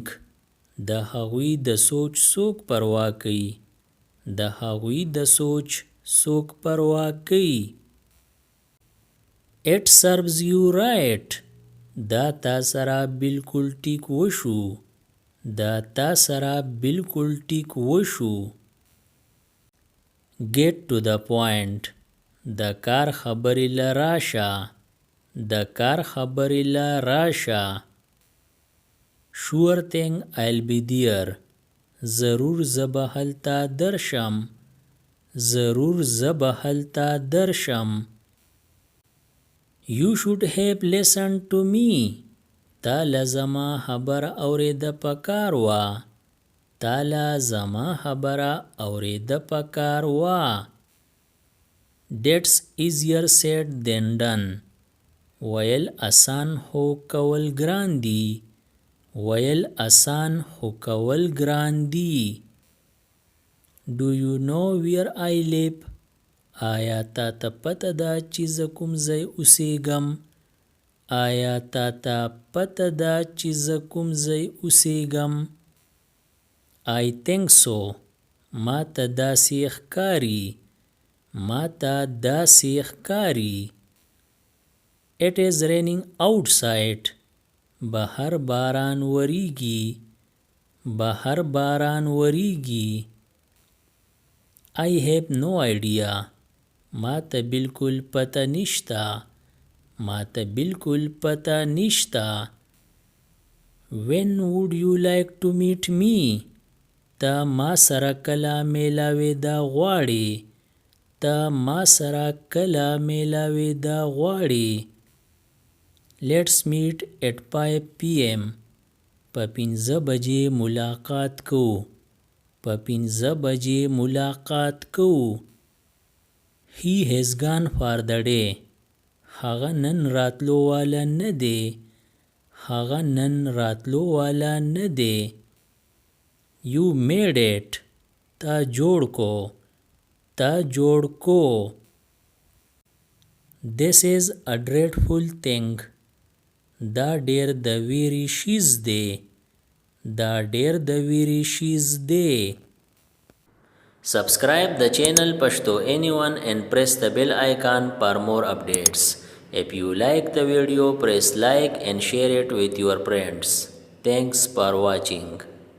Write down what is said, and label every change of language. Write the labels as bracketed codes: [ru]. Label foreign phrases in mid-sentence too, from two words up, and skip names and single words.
[ps] د هغوی د سوچ څوک پروا کوي. د هغوی د سوچ څوک پروا کوي. [en] It serves you right. [ps] دا تا سره بالکل ټیک وشو. دا تا سره بالکل ټیک وشو. [en] get to the point. [ps] د کار خبرې له راشه. د کار خبرې له راشه. [en] sure thing I'll be there. [ps] ضرور زه به هلته درشم. ضرور زه به هلته درشم. [en] You should have listened to me. [ps] تا له زما خبره اورېده پکار وه. تا له زما خبره اورېده پکار وه. [en] That's easier said than done. [ps] ویل اسان خو کول ګران دي. ویل اسان خو کول ګران دي. [en] Do you know where I live? [ps] آیا تا ته پته ده چې زه کوم ځای اوسېږم؟ آیا تا ته پته ده چې زه کوم ځای اوسېږم؟ [en] I think so. [ps] ما ته داسې ښکاري. ما ته داسې ښکاري. [en] It is raining outside. [ps] بهر باران وریږي. بهر باران وریږي. [en] I have no idea. [ps] ما ته بالکل پته نشته. ما ته بالکل پته نشته. [en] When would you like to meet me? [ps] ته ما سره کله میلاوېده غواړې؟ ته ما سره کله میلاوېده غواړې؟ [en] Let's meet at 5 p.m. [ps] په 5 بجې ملاقات کوو. په 5 بجې ملاقات کوو. [en] He has gone for the day. [ps] هغه نن راتلو والا نه دی. هغه نن راتلو والا نه دی. [en] You made it. [ps] تا جوړ کو. تا جوړ کو. [en] This is a dreadful thing. [ps] دا ډیر د ویرې شیز دی. دا ډیر د ویرې شیز دی. [en] Subscribe the channel Pashto Anyone and press the bell icon for more updates. If you like the video, press like and share it with your friends. Thanks for watching.